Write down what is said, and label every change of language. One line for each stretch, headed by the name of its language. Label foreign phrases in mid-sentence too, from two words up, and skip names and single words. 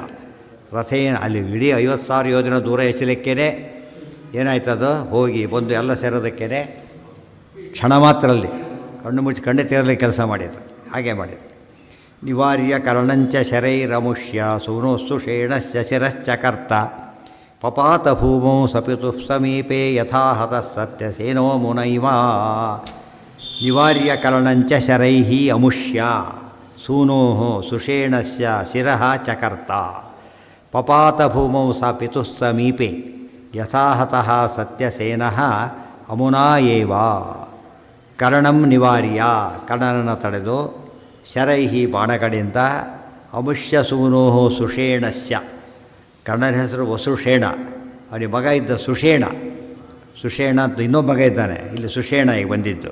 Kannada: ರಥೇನ ಅಲ್ಲಿ ಇಡೀ 50,000 ಯೋಜನೆ ದೂರ ಎಸಲಿಕ್ಕೇ ಏನಾಯ್ತದು? ಹೋಗಿ ಬಂದು ಎಲ್ಲ ಸೇರೋದಕ್ಕೇ ಕ್ಷಣ ಮಾತ್ರದಲ್ಲಿ ಕಣ್ಣು ಮುಚ್ಚಿ ಕಣ್ಣೆ ತೇರಲಿಕ್ಕೆ ಕೆಲಸ ಮಾಡಿದ್ರು. ಹಾಗೆ ಮಾಡಿದ್ರು.
Sanskrit: ನಿವಾರ್ಯ ಕರ್ಣಂಚ ಶರೈರಮುಷ್ಯ ಸೂನೋಸ್ಸು ಶೇಣಸ್ಯ ಶಿರಶ್ಚ ಕರ್ತ ಪಪಾತ ಭೂಮೌ ಸಪಿತು ಸಮೀಪೆ ಯಥಾ ಹತಃ ಸತ್ಯಸೇನೋ ಮುನೈವ ನಿವಾರ್ಯ ಕರ್ಣಂಚ ಶರೈಃ ಅಮುಷ್ಯ ಸೂನೋ ಸುಷೇಣಸ್ಯ ಶಿರಃ ಚಕರ್ತ ಪಪಾತ ಭೂಮೌ ಸ ಪಿತು ಸಮೀಪೆ ಯಥಾ ಹತಃ ಸತ್ಯಸೇನಃ ಅಮುನಾ ಏವ ಕರ್ಣಂ ನಿವಾರ್ಯ
Kannada: ಕರ್ಣನನ್ನು ತಡೆದು ಶರೈಹಿ ಬಾಣಗಳಿಂದ
Sanskrit: ಅಮುಷ್ಯ ಸೂನೋ ಸುಷೇಣಸ್ಯ
Kannada: ಕರ್ಣನ ಹೆಸರು ವಸುಷೇಣ ಅವನಿಗೆ ಮಗ ಇದ್ದ ಸುಷೇಣ ಅಂತ ಇನ್ನೊಬ್ಬ ಮಗ ಇದ್ದಾನೆ, ಇಲ್ಲಿ ಸುಷೇಣ ಈಗ ಬಂದಿದ್ದು.